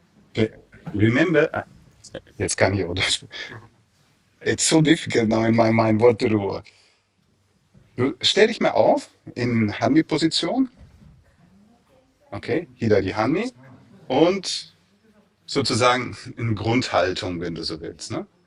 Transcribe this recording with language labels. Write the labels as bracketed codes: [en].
[de] Okay. Remember, jetzt kann ich auch Deutsch. [en] It's so difficult now in my mind what to do. [de] Du stell dich mal auf in Hanmi-Position. Okay, hier die Hanmi. Und sozusagen in Grundhaltung, wenn du so willst. Ne?